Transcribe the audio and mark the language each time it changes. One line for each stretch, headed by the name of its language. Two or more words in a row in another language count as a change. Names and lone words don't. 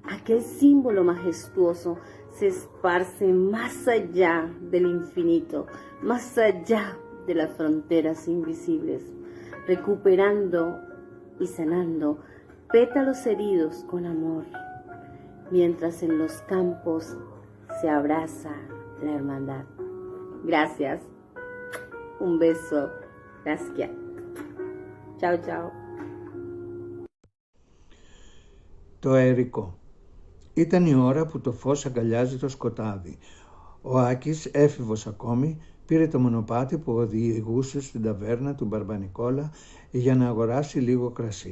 Spanish: aquel símbolo majestuoso se esparce más allá del infinito, más allá de las fronteras invisibles, recuperando y sanando pétalos heridos con amor, mientras en los campos se abraza la hermandad. Gracias. Un beso. Gracias. Chao, chao.
Greek: Το αερικό. Ήταν η ώρα που το φως αγκαλιάζει το σκοτάδι. Ο Άκης, έφηβος ακόμη, πήρε το μονοπάτι που οδηγούσε στην ταβέρνα του Μπαρμπανικόλα για να αγοράσει λίγο κρασί.